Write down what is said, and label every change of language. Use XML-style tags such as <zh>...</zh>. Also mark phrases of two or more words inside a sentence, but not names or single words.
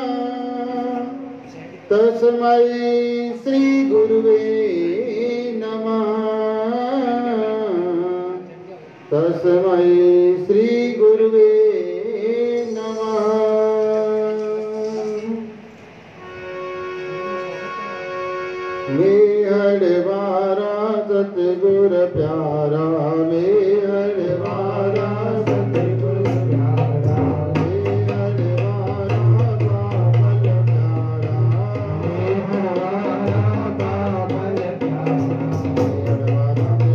<sa>तस्मै श्री गुरुवे नमः। तस्मै श्री गुरुवे नमः।</sa> <sd>मेहरबारा सतगुर प्यारा, मेहरबारा सतगुर प्यारा, मेहरबारा बाबल प्यारा, मेहरबारा बाबल प्यारा, मेहरबारा</sd>